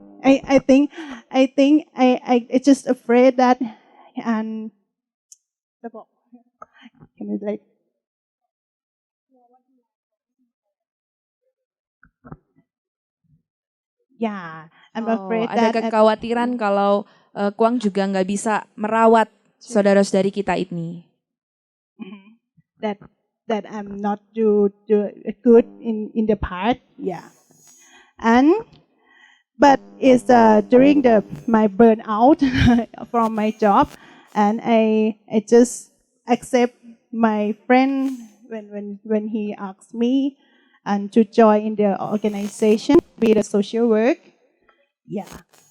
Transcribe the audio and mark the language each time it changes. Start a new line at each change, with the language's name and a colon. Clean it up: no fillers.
English: I think I just afraid that and can I like yeah I'm afraid
Indonesian: ada
English: that
Indonesian: kekhawatiran kalau Kwang juga nggak bisa merawat saudara-saudari kita ini.
English: that I'm not do good in the part, yeah. But it's during my burnout from my job, and I just accept my friend when he asked me and to join in the organization, be the social work, yeah.